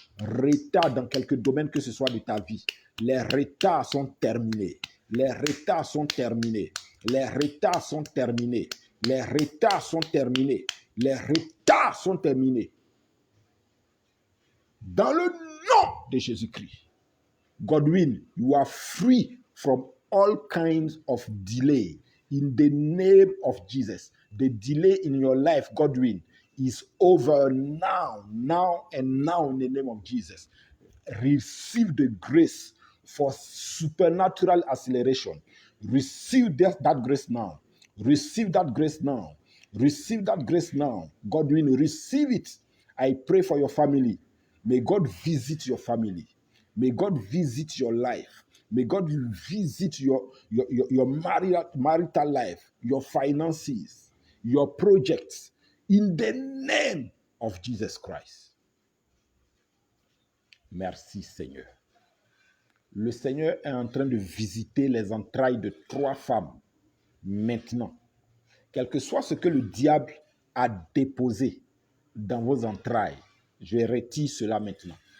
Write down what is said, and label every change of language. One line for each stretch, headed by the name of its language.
French: Retard dans quelque domaine que ce soit de ta vie. Les retards sont terminés. Les retards sont terminés. Les retards sont terminés. Les retards sont terminés. Les retards sont terminés. Dans le nom de Jésus-Christ.
English: Godwin, you are free from all kinds of delay in the name of Jesus. The delay in your life, Godwin, is over now, now and now in the name of Jesus. Receive the grace for supernatural acceleration. Receive that grace now. Receive that grace now. Receive that grace now. Godwin, receive it. I pray for your family. May God visit your family. May God visit your life. May God visit your marital life, your finances, your projects, in the name of Jesus Christ.
French: Merci Seigneur. Le Seigneur est en train de visiter les entrailles de 3 femmes maintenant. Quel que soit ce que le diable a déposé dans vos entrailles, je retire cela maintenant.